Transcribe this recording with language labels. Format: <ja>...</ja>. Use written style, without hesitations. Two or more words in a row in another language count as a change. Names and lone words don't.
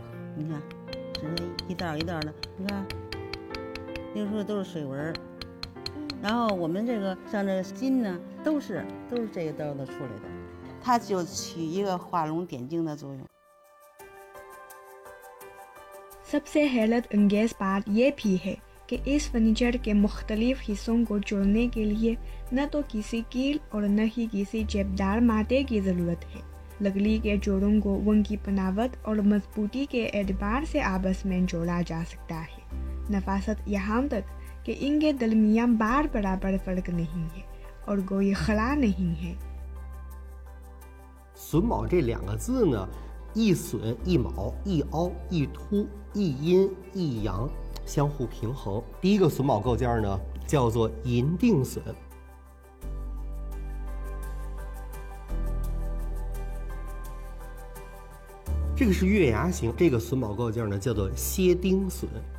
<zh>你看，这一道一道的，你看，那时候都是水纹。然后我们这个像这个金呢，都是这个刀子出来的，它就起一个画龙点睛的作用。</zh> <ur>سب سے حیرت انگیز بات یہ بھی ہے کہ اس فرنیچر کے مختلف حصوں کو جوڑنے کے لیے نہ تو کسی کیل اور نہ ہی کسی چیپدار مادے کی ضرورت ہے. لکڑی کے جوڑوں کو ان کی بناوٹ اور مضبوطی کے اعتبار سے آپس میں جوڑا جا سکتا ہے. نفاست یہاں تک کہ ان کے درمیان بار برابر فرق نہیں ہے اور کوئی خلا نہیں ہے.</ur> <zh>榫卯这两个字呢，一榫一卯，一凹一凸，一阴一阳，相互平衡。第一个榫卯构件呢，叫做银锭榫。这个是月牙形，这个榫卯构件呢叫做楔钉榫。</zh>